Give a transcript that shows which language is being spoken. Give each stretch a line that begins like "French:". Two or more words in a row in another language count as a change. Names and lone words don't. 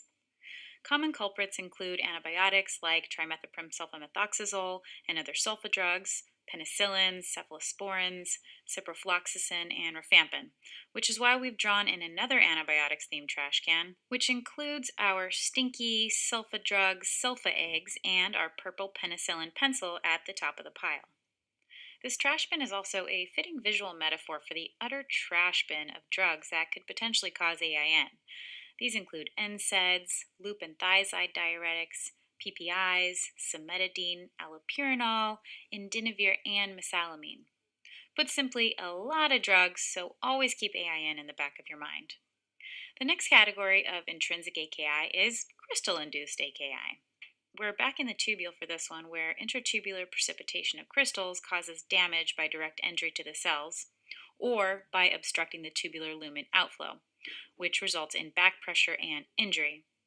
English: Common culprits include antibiotics like trimethoprim sulfamethoxazole and other sulfa drugs, penicillins, cephalosporins, ciprofloxacin, and rifampin, which is why we've drawn in another antibiotics themed trash can, which includes our stinky sulfa drugs, sulfa eggs, and our purple penicillin pencil at the top of the pile. This trash bin is also a fitting visual metaphor for the utter trash bin of drugs that could potentially cause AIN. These include NSAIDs, loop and thiazide diuretics, PPIs, cimetidine, allopurinol, indinavir, and mesalamine. Put simply, a lot of drugs, so always keep AIN in the back of your mind. The next category of intrinsic AKI is crystal-induced AKI. We're back in the tubule for this one, where intratubular precipitation of crystals causes damage by direct entry to the cells or by obstructing the tubular lumen outflow, which results in back pressure and injury.